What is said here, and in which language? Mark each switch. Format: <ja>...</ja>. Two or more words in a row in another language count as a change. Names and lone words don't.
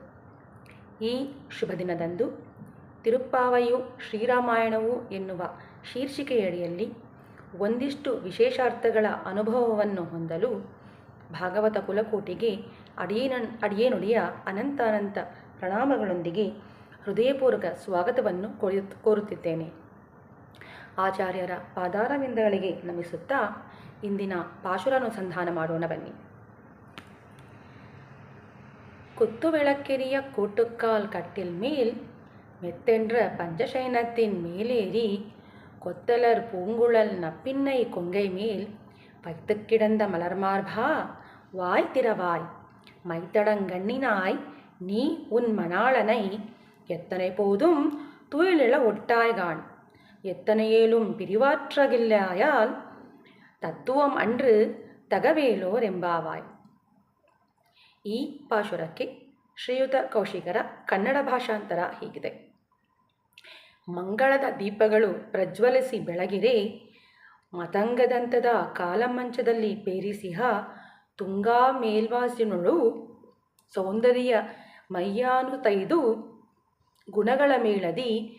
<kn>ಈ ಶುಭ ದಿನದಂದು ತಿರುಪ್ಪಾವಯು ಶ್ರೀರಾಮಾಯಣವು ಎನ್ನುವ ಶೀರ್ಷಿಕೆಯಡಿಯಲ್ಲಿ ಒಂದಿಷ್ಟು ವಿಶೇಷಾರ್ಥಗಳ ಅನುಭವವನ್ನು ಹೊಂದಲು ಭಾಗವತ ಕುಲಕೋಟಿಗೆ ಅಡಿಯೇನುಡಿಯ ಅನಂತ ಪ್ರಣಾಮಗಳೊಂದಿಗೆ ಹೃದಯಪೂರ್ವಕ ಸ್ವಾಗತವನ್ನು ಕೋರುತ್ತಿದ್ದೇನೆ. ಆಚಾರ್ಯರ ಪಾದಾರವಿಂದಗಳಿಗೆ ನಮಿಸುತ್ತಾ ಇಂದಿನ ಪಾಶುರಾನುಸಂಧಾನ ಮಾಡೋಣ ಬನ್ನಿ.</kn> <ta>குத்துவிளக்கெரிய கூட்டுக்கால் கட்டில் மேல் மெத்தென்ற பஞ்சசைனத்தின் மேலேறி கொத்தலர் பூங்குழல் நப்பின்னை கொங்கை மேல் வைத்து கிடந்த மலர்மார்பா வாய் திறவாய் மைத்தடங்கண்ணினாய் நீ உன் மணாளனை எத்தனை போதும் துயிலிழ ஒட்டாய்கான் எத்தனையேலும் பிரிவாற்றகில்லாயால் தத்துவம் அன்று தகவேலோர் ಎಂಬಾವಾಯ್.</ta> <kn>ಈ ಪಾಶುರಕ್ಕೆ ಶ್ರೀಯುತ ಕೌಶಿಕರ ಕನ್ನಡ ಭಾಷಾಂತರ ಹೀಗಿದೆ. ಮಂಗಳದ ದೀಪಗಳು ಪ್ರಜ್ವಲಿಸಿ ಬೆಳಗಿರೆ ಮತಂಗದಂತದ ಕಾಲಮಂಚದಲ್ಲಿ ಪೇರಿಸಿಹ ತುಂಗಾ ಮೇಲ್ವಾಸಿನುಳು ಸೌಂದರ್ಯ ಮೈಯಾನುತೈದು ಗುಣಗಳ ಮೇಳದಿ</kn>